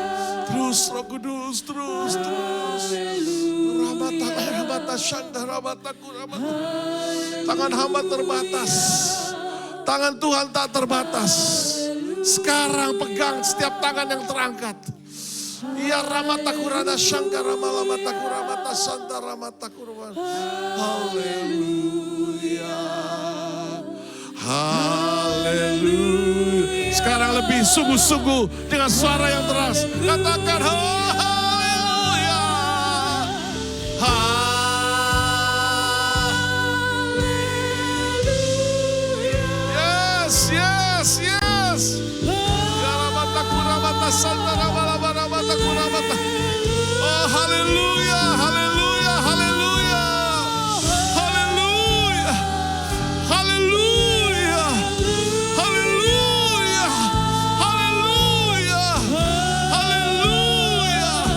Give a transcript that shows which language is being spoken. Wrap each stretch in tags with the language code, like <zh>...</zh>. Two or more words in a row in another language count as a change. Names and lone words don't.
<id>Terus Roh Kudus, terus. Tangan hamba terbatas. Tangan Tuhan tak terbatas. Sekarang pegang setiap tangan yang terangkat. Ya ramata kurana shankara malamata kuramata santa ramata kurban. Haleluya. Haleluya. Sekarang lebih sungguh-sungguh dengan suara yang keras. Katakan haleluya. Yes. Ya ramata kuramata santa ramata kuramata. Oh haleluya, haleluya, haleluya. Haleluya. Haleluya. Haleluya. Haleluya. Haleluya.</id>